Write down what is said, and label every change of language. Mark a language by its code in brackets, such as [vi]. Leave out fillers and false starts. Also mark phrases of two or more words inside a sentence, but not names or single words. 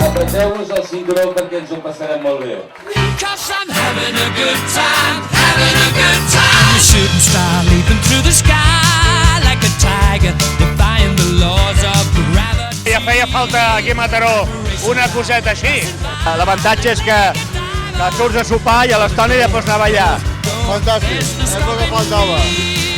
[ca] Agafeu-vos el cinturó perquè ens ho passarem molt bé. [en] Because I'm having a good time, having a good time. A shooting star leaping through the sky like a tiger, defying the laws of gravity. [ca] Ja feia falta aquí a Mataró una coseta així. L'avantatge és que surts a sopar i a l'estona ja pots anar a ballar. Fantàstic, és el que faltava.